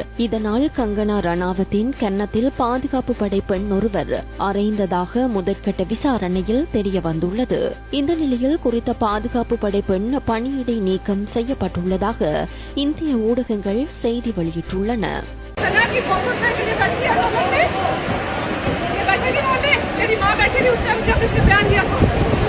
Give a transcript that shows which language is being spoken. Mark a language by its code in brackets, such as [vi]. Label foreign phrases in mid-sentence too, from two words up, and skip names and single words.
[ta] இதனால் கங்கனா ரணாவத்தின் கன்னத்தில் பாதுகாப்பு படை பெண் ஒருவர் அறைந்ததாக முதற்கட்ட விசாரணையில் தெரியவந்துள்ளது. இந்த நிலையில் குறித்த பாதுகாப்பு படை பெண் பணியிடை நீக்கம் செய்யப்பட்டுள்ளதாக இந்திய ஊடகங்கள் செய்தி வெளியிட்டுள்ளன. [hi] मेरी माँ बैठी थी उस टाइम जब इसने बयान दिया था